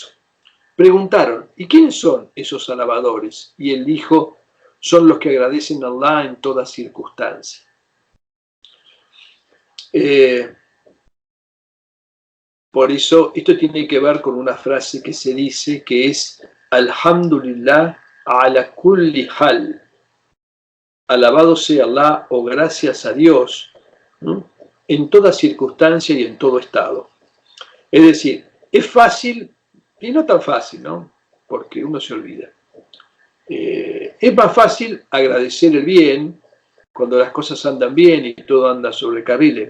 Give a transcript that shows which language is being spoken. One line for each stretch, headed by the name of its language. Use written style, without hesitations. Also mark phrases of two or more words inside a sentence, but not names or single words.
Spanish: Preguntaron, ¿y quiénes son esos alabadores? Y él dijo, son los que agradecen a Allah en toda circunstancia. Por eso, esto tiene que ver con una frase que se dice que es
Arabic: الحمد لله على كل حال.
Spanish: Alabado sea Allah o gracias a Dios, ¿no? En toda circunstancia y en todo estado. Es decir, es fácil y no tan fácil, ¿no? Porque uno se olvida. Es más fácil agradecer el bien cuando las cosas andan bien y todo anda sobre carriles.